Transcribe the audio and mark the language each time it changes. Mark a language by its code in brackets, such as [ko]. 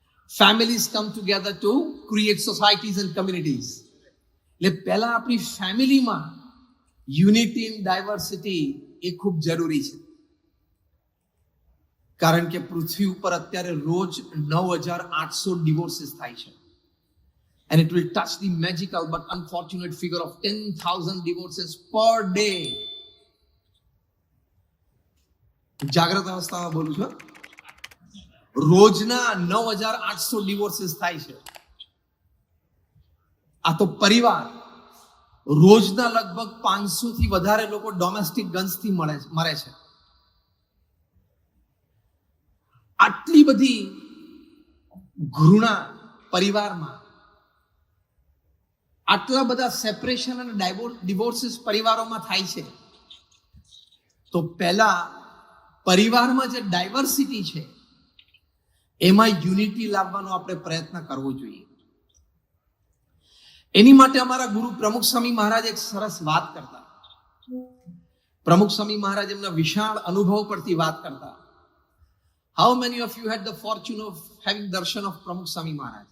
[en] Families come together to create societies and communities. [gu] એટલે પહેલા આપણી ફેમિલીમાં [en] unity in diversity [gu] એ ખૂબ જરૂરી છે, કારણ કે પૃથ્વી ઉપર અત્યારે રોજ 9,800 ડિવોર્સિસ થાય છે. [en] And it will touch the magical but unfortunate figure of 10,000 divorces per day. [gu] જાગ્રત અવસ્થામાં બોલું છું. રોજના 9,800 ડિવોર્સિસ થાય છે. આ તો પરિવાર. રોજના લગભગ 500 થી વધારે લોકો ડોમેસ્ટિક ગન્સથી મરે છે. આટલી બધી ઘૃણા પરિવારમાં, આટલા બધા સેપરેશન અને ડિવોર્સિસ પરિવારોમાં થાય છે, તો પહેલા પરિવારમાં જે ડાયવર્સિટી છે એમાં યુનિટી લાવવાનો આપણે પ્રયત્ન કરવો જોઈએ. એની માટે અમારા ગુરુ પ્રમુખ સ્વામી મહારાજ એક સરસ વાત કરતા. પ્રમુખ સ્વામી મહારાજ એમના વિશાળ અનુભવ પરથી વાત કરતા. [en] How many of you had the fortune of having darshan of Pramukh Swami Maharaj?